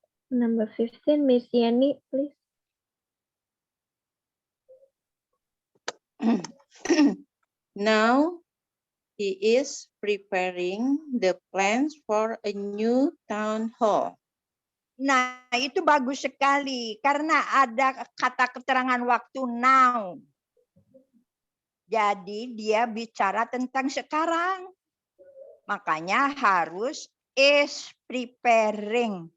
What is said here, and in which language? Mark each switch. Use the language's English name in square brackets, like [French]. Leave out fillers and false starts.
[English] Number 15, Miss Yani, please. Now he is preparing the plans for a new town hall. [Indonesian] Nah, itu bagus sekali karena ada kata keterangan waktu now. Jadi dia bicara tentang sekarang. Makanya harus is preparing.